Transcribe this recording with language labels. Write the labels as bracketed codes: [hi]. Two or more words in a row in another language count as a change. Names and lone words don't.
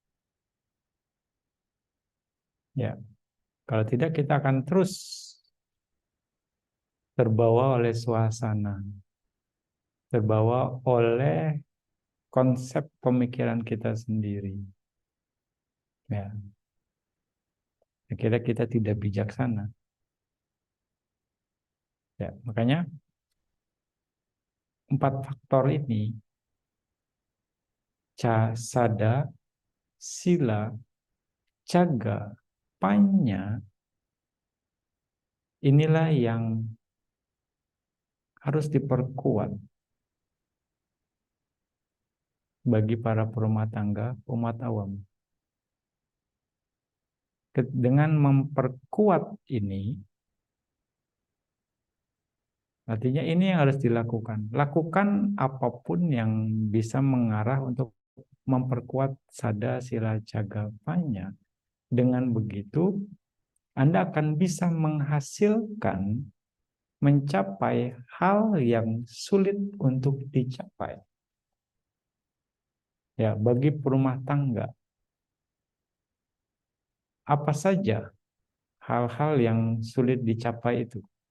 [id] Ya, kalau tidak kita akan terus terbawa oleh suasana, terbawa oleh konsep pemikiran kita sendiri. Ya, akhirnya kita tidak bijaksana. Ya, makanya 4 faktor ini, [pi] sada, sila, caga, panya, [id] inilah yang harus diperkuat bagi para perumah tangga, umat awam. Dengan memperkuat ini, artinya ini yang harus dilakukan. Lakukan apapun yang bisa mengarah untuk memperkuat [pi] sada, sila, caga, panya. [id] Dengan begitu, Anda akan bisa menghasilkan, mencapai hal yang sulit untuk dicapai. Ya, bagi perumah tangga, apa saja hal-hal yang sulit dicapai itu?